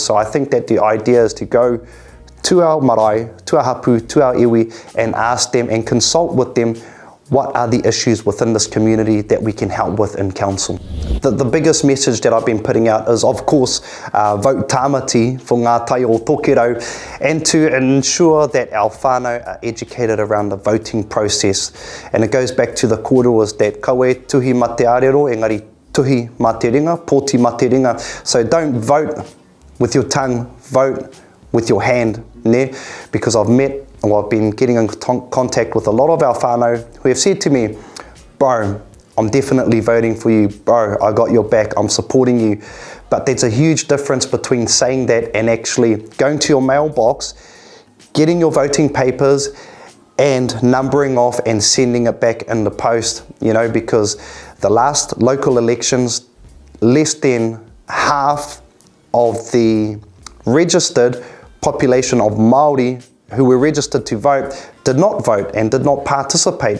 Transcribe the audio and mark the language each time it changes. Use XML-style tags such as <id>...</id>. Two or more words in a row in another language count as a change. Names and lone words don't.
<en>So I think that the idea is to go to our marae, to our hapu, to our iwi, and ask them and consult with them what are the issues within this community that we can help with in council. The biggest message that I've been putting out is, of course, vote Tāmati for Ngā Tai o Tokero, and to ensure that our whānau are educated around the voting process. And it goes back to the kōrua that</en> <mi>kawe tuhi ma te arero, engari tuhi ma te ringa, pōti ma te ringa.</mi> <en>So don't vote with your tongue, vote with your hand, ne? Because I've been getting in contact with a lot of our whānau who have said to me, bro, I'm definitely voting for you, bro, I got your back, I'm supporting you. But there's a huge difference between saying that and actually going to your mailbox, getting your voting papers and numbering off and sending it back in the post, you know, because the last local elections, less than half of the registered population of Māori who were registered to vote did not vote and did not participate.</en>